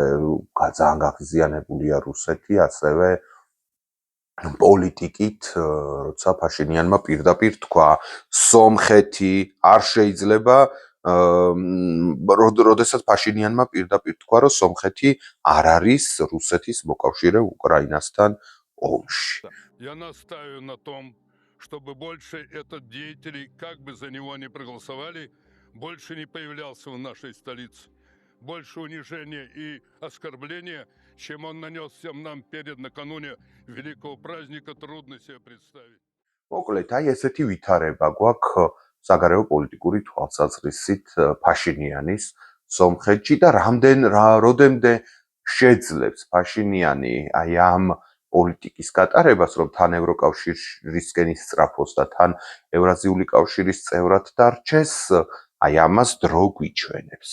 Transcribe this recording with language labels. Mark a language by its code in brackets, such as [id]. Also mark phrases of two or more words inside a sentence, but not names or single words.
[ka] ძალიან გაღიზიანებულია რუსეთი, ასევე პოლიტიკით, როცა ფაშინიანმა პირდაპირ თქვა, სომხეთი არ შეიძლება როდესაც ფაშინიანმა პირდაპირ თქვა, რომ სომხეთი არ არის რუსეთის მოკავშირე უკრაინასთან ომში. [ru] Я настаиваю на том, чтобы больше этот деятель, как бы за него ни проголосовали, больше не появлялся в нашей столице. Больше унижения и оскорбления, чем он нанес всем нам перед накануне великого праздника, трудно себе представить. [ka] მოკლედ, აი ესეთი ვითარება გვაქვს საგარეო პოლიტიკური თვალსაზრისით ფაშინიანის სომხეთში და რამდენდე შეძლებს ფაშინიანი აი ამ პოლიტიკის გატარებას, რომ თან ევროკავშირისკენ ისწრაფოს და თან ევრაზიული კავშირის წევრად დარჩეს, აი ამას დრო გვიჩვენებს.